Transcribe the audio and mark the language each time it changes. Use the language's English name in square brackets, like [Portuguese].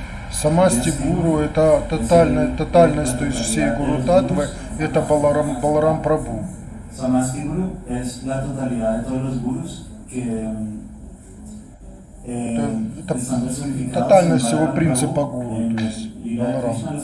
[Russian] Самасти гуру — это тотальность, то есть всей гуру татвы, это Баларам Прабhu. [Spanish] Samasti Guru es la totalidad de todos los gurus que [Russian] Это тотальность всего принципа гуру, то есть Баларам.